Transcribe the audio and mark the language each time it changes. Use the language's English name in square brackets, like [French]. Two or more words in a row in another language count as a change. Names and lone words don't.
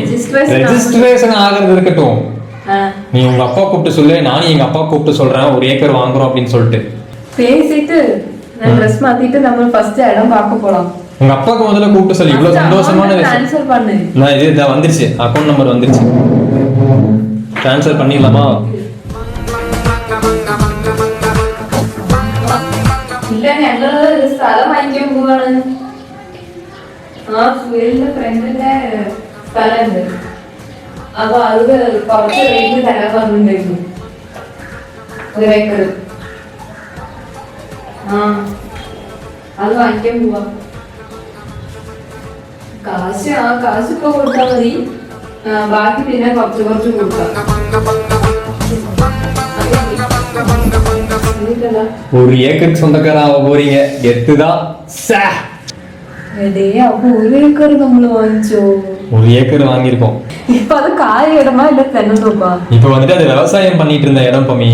[Tamil] ரெஜிஸ்ட்ரேஷன் ஆகிறது இருக்கட்டும், நீ உங்க அப்பா கூப்பிட்டு சொல்லு. நானும் எங்க அப்பா கூப்பிட்டு சொல்றேன், ஒரு ஏக்கர் வாங்குறோம் அப்படின்னு சொல்லிட்டு பேசிட்டு ட்ரெஸ் மாத்திட்டு நம்ம ஃபர்ஸ்ட் இடம் பார்க்க போலாம். உங்க அப்பாக்கு முதல்ல கூப்பிட்டு சொல்லி. இவ்வளவு சந்தோஷமான ட்ரான்ஸ்ஃபர் பண்ணு. நான் இது வந்துருச்சு, [English] account number [Tamil] வந்துருச்சு. ட்ரான்ஸ்ஃபர் பண்ணிடலாமா? [Malayalam] ഇല്ല ഞങ്ങള് സ്ഥലം വാങ്ങിക്കാൻ പോവാണ്. സുഹേലിന്റെ ഫ്രണ്ടിന്റെ സ്ഥലമുണ്ട്, അപ്പൊ അത് കുറച്ച് റേറ്റ് തരാൻ പറഞ്ഞിട്ടുണ്ടായിരുന്നു. 1 ഏക്കർ. അത് വാങ്ങിക്കാൻ പോവാ. കാശ് ഇപ്പൊ കൊടുത്താൽ മതി, ബാക്കി പിന്നെ കുറച്ച് കൊടുക്കാം. [Tamil] ஒரு ஏக்கருக்கு சொந்தக்காரன் ஆக போறீங்க, எத்துதான். அப்போ 1 ஏக்கர் நம்மள வாங்கிச்சோ. 1 ஏக்கர் வாங்கியிருக்கோம். இப்ப அது காய் இடமா இல்ல தென்னந்தோப்பா? இப்ப வந்துட்டு அது விவசாயம் பண்ணிட்டு இருந்த இடம் பமி.